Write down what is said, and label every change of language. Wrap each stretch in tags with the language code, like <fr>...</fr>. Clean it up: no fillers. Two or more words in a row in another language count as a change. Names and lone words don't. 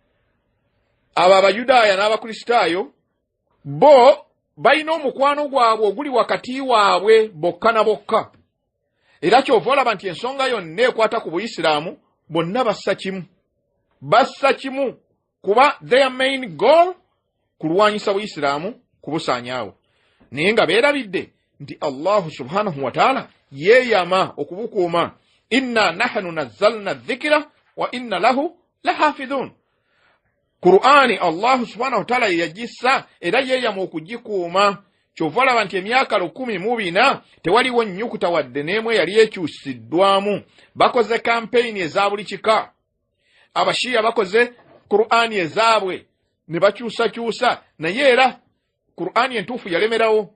<lg>Abo abayudaaya n'abakristaayo bo balina omukwano gwabwe oguli wakati waabwe bokka na bokka. Era kyova olaba nti ensonga yonna ekwata ku Buyisiraamu bonna bassa kimu. Bassa kimu. kuba</lg> <en>their main goal</en> <lg>kulwanyisa Buislamu kubusaanyaawo. Naye nga beerabidde nti Allah</lg> <ar>سبحانه وتعالى</ar> <lg>yeeyama okubukuuma.</lg> <ar>إنا نحن نزلنا الذكر وإنا له لحافظون.</ar> <lg>Qur'ani Allah</lg> <ar>سبحانه وتعالى</ar> <lg>yagissa era yeeyama okugikuuma. Kyova olaba nti emyaka 14 tewaliwo nnyukuta wadde n'emwe yali ekyusiddwamu. Bakoze campaign eza buli kika. Abashiya bakoze Qur'ani ezaabwe ne bakyusa naye era Qur'ani entuufu yalemerawo.</lg>